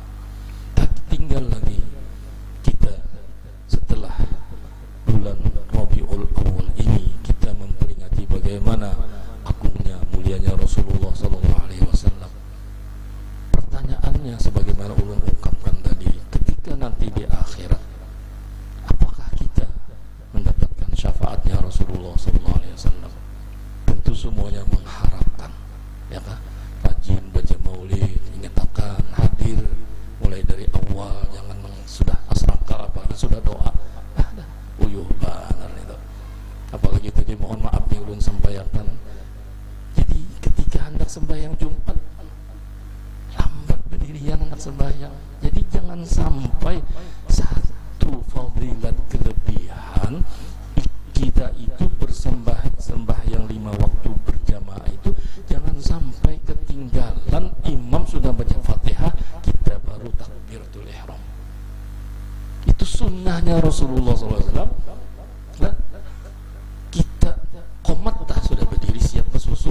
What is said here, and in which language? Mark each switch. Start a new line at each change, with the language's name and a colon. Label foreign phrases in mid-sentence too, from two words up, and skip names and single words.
Indonesian: Tak tinggal lagi kita setelah bulan Rabiul Awal ini, kita memperingati bagaimana bagaimana agungnya, mulianya Rasulullah
Arabic: صلى الله عليه وسلم.
Indonesian: Pertanyaannya sebagaimana ulun ungkapkan tadi, ketika nanti di akhirat, apakah kita mendapatkan syafaatnya Rasulullah
Arabic: صلى الله عليه وسلم?
Indonesian: Tentu semuanya mengharapkan, ya kan? Rajin baca maulid, ingat akan hadir mulai dari awal, jangan sudah asrakal apalagi sudah doa. Uyuh banget itu. Apalagi tadi mohon maaf nih ulun sampaikan. Jadi ketika hendak sembahyang Jumat lambat berdirian hendak sembahyang. Jadi jangan sampai satu fadilat kelebihan kita itu sembahyang 5 waktu berjamaah itu jangan sampai ketinggalan. Imam sudah baca Fatihah, kita baru
Arabic: تكبيرة الإحرام.
Indonesian: Itu sunnahnya Rasulullah SAW. Nah, kita qomat dah sudah berdiri siap bersusun.